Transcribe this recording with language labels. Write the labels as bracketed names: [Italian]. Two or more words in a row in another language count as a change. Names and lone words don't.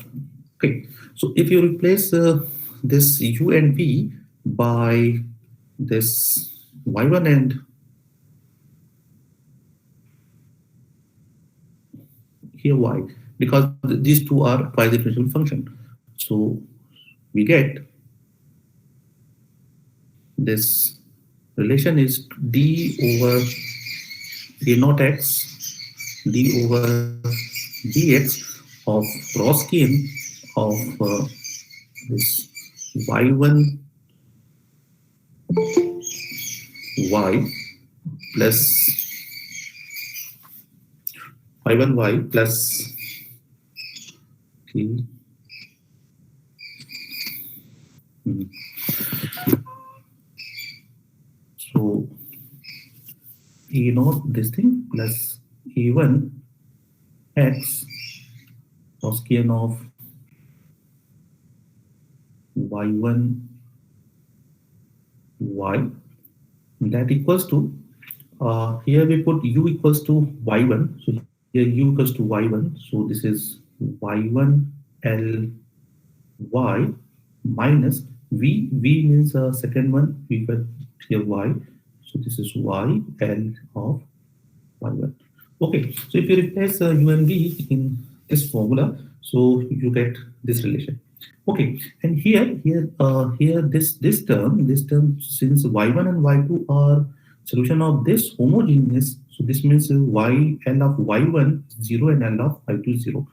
[English] Okay, so if you replace this u and v by this y1 and here y, because these two are twice differentiable function, so we get this relation is d over a naught x d over dx of Roskian of this y1 y plus y1 y plus, okay, so a naught this thing plus a1 x Roskian of y1 y, that equals to here we put u equals to y1, so here u equals to y1, so this is y1 l y minus V means second one. We got here y. So this is y L of y1. Okay. So if you replace u and v in this formula, so you get this relation. Okay. And here this term, since y1 and y2 are solution of this homogeneous, so this means y L of y1 is 0 and L of y2 is 0.